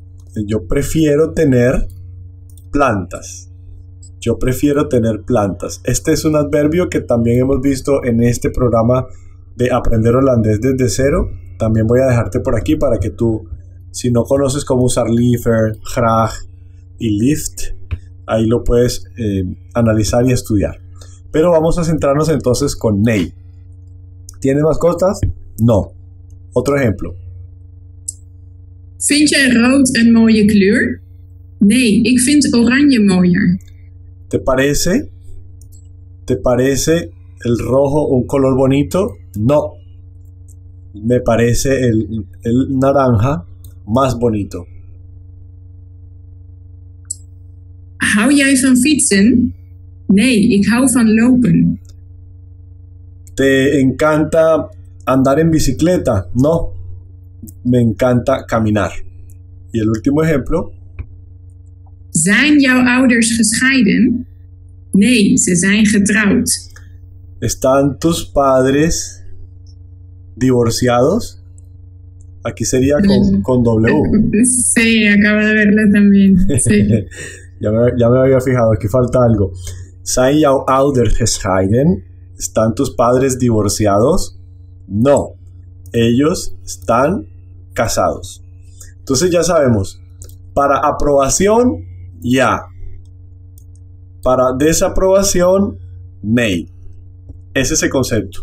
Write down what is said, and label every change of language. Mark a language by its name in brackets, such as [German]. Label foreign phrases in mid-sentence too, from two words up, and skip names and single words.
[Spanish] Yo prefiero tener plantas. Yo prefiero tener plantas. Este es un adverbio que también hemos visto en este programa de Aprender Holandés desde cero. También voy a dejarte por aquí para que tú, si no conoces cómo usar [Dutch] liever, graag [Spanish] y liefst, ahí lo puedes analizar y estudiar. Pero vamos a centrarnos entonces con nee. ¿Tienes mascotas? No. Otro ejemplo. [Dutch] Vind jij rood een mooie kleur? Nee, ik vind oranje mooier. [Spanish] ¿Te parece el rojo un color bonito? No. Me parece el naranja más bonito. [Dutch] Hou jij van fietsen? Nee, ik hou van lopen. [Spanish] ¿Te encanta andar en bicicleta? No, me encanta caminar. Y el último ejemplo. [Dutch] Zijn jouw ouders gescheiden? Nee, ze zijn getrouwd. [Spanish] ¿Están tus padres divorciados? Aquí sería con W. Sí, acabo de verla también. Sí. ya me había fijado, aquí falta algo. [Dutch] ¿Zijn jouw ouders gescheiden? [Spanish] ¿Están tus padres divorciados? No, ellos están casados. Entonces ya sabemos, para aprobación, ya. Para desaprobación, nee. Ese es el concepto.